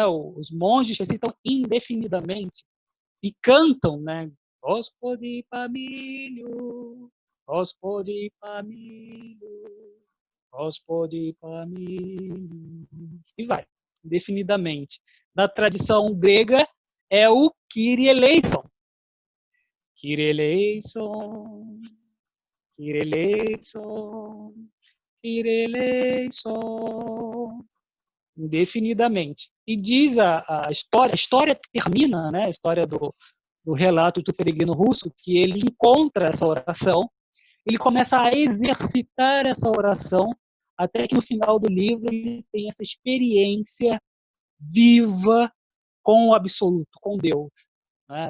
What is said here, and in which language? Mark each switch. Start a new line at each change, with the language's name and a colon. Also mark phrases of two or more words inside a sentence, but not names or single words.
Portuguese: Os monges recitam indefinidamente e cantam, né?
Church Slavic: Господи помилуй, Господи помилуй, Господи помилуй.
Portuguese: E vai, indefinidamente. Na tradição grega, é o
Greek: Κύριε ελέησον. Κύριε ελέησον, Κύριε ελέησον, Κύριε ελέησον.
Portuguese: Indefinidamente. E diz a história termina, né, a história do relato do peregrino russo, que ele encontra essa oração, ele começa a exercitar essa oração até que no final do livro ele tem essa experiência viva com o absoluto, com Deus, né?